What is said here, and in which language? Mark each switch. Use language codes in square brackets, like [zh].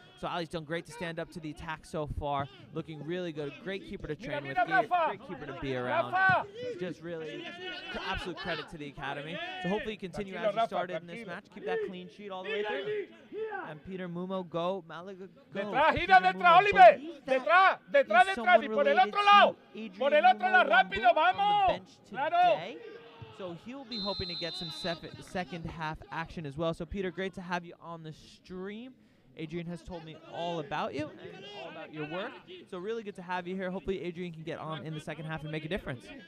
[en] So Ali's done great to stand up to the attack so far. Looking really good. Great keeper to train with. Great keeper to be around. Just really absolute credit to the academy. So hopefully you continue as you started in this match. Keep that clean sheet all the way through. And Peter Mumo, go. Malaga, go. [es] Detrás, gira detrás, Oliver. Detrás. Y por el otro lado. Por el otro lado, rápido, vamos. Claro. [en] So he'll be hoping to get some second half action as well. So Peter, great to have you on the stream. Adrian has told me all about you and all about your work. So really good to have you here. Hopefully Adrian can get on in the second half and make a difference.